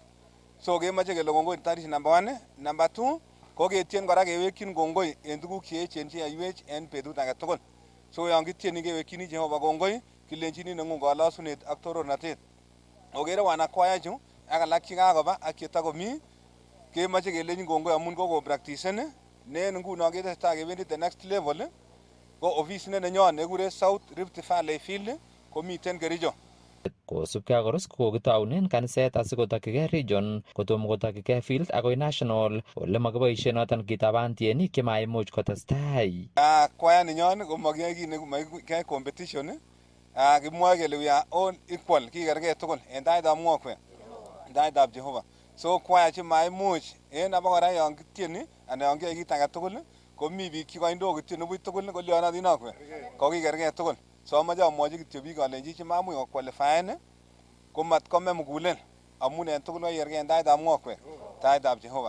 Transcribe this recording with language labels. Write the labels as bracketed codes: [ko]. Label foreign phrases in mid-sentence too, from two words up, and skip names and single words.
[kln] So kemoche kele kongoi tarish number 1. Number 2 ko ketien kora kewekyin kongoi en tuguk cheechen cheyaiwech en betut age tugul. So yon kitieni kewekyini Jehova kongoi kilenjini neng'ung kalosunet ak torornatet. Okere wanakwaya chu ak alak chekakoba ak chetakomi kemoche kelenjin kongoi amun kokopractisen ne en nguno ketesetai kebendi [en] the next level [kln] ko office nenyon nekure South Rift Valley Field komiten Kericho. Kosubkei ak Koros kokitaunen kaniset asikotokyigei region kotomo kotokyigei field akoi national ole makiboisien noton kitaban tienik chemaimuch kotestai. Kwaya ninyon komakiyai kit nekiyai competition. Kimwoe kele [en] we are all equal, [kln] kikergei tugul en taitab mwokwek, en taitab Jehova. So kwaya chemaimuch en abakora yon kitieni anan yon kiyai kit age tugul komi biik chekaindo kitieni buch tugul kolyonotin akwek kokikergei tugul. So amache amwochi kityo biik alenji chemamuch kokwalifaen komat kome mugulel amun en tugul kokikergei en taitab mwokwek, taitab Jehova.